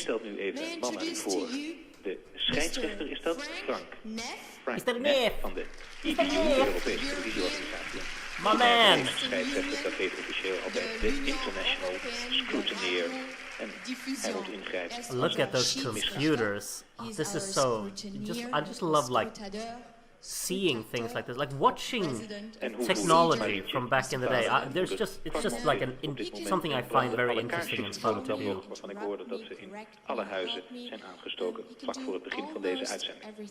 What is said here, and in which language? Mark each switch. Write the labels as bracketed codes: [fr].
[nl] stelt nu even een man aan u voor. De scheidsrechter is dat Frank. Frank [en] Mr. Neef. [nl] van de EBU, de Europese televisieorganisatie. [en] My man! [nl] De scheidsrechter, dat heet officieel altijd de International Scrutineer. En hij moet ingrijpen. [en] Look at those computers. Oh, this is so... I just love like seeing things like this, like watching technology from back in the day. It's just like something I find very interesting and fun to do. [nl] Waarvan ik hoorde dat ze in alle huizen zijn aangestoken vlak voor het begin van deze uitzending.